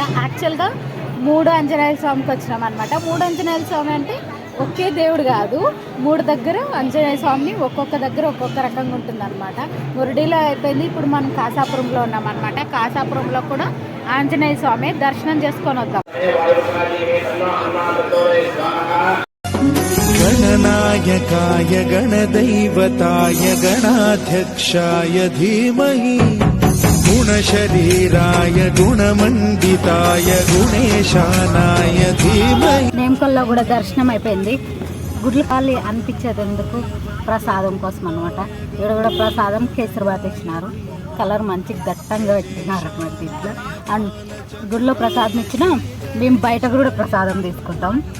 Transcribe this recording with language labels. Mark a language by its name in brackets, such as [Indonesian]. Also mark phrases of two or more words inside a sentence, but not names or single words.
[Telugu] యాక్చువల్గా 3 ఆంజనేయ స్వామికి వచ్చినాం అనమాట. 3 ఆంజనేయ స్వామి అంటే ఒకే దేవుడు కాదు, 3 దగ్గర ఆంజనేయ స్వామిని ఒక్కొక్క దగ్గర ఒక్కొక్క రకంగా ఉంటుంది అనమాట. మురడిలో అయిపోయింది, ఇప్పుడు మనం కాసాపురంలో ఉన్నాం అనమాట. కాసాపురంలో కూడా ఆంజనేయ స్వామి దర్శనం చేసుకొని వద్దాం. [Sanskrit] गणनायकाय गणदैवताय गणाध्यक्षाय धीमहि गुणशरीराय गुणमण्डिताय गुणेशानाय धीमहि. [Telugu] నేమకల్లో కూడా దర్శనం అయిపోయింది. గుడ్లు ఖాళీ అనిపించేది ఎందుకు, ప్రసాదం కోసం అనమాట. ఇక్కడ కూడా ప్రసాదం కేసరిబాత్ ఇచ్చినారు. కలర్ మంచి దట్టంగా పెట్టినారు అటువంటి ఇట్లా. అండ్ గుడిలో ప్రసాదం ఇచ్చినా మేము బయట కూడా ప్రసాదం తీసుకుంటాం.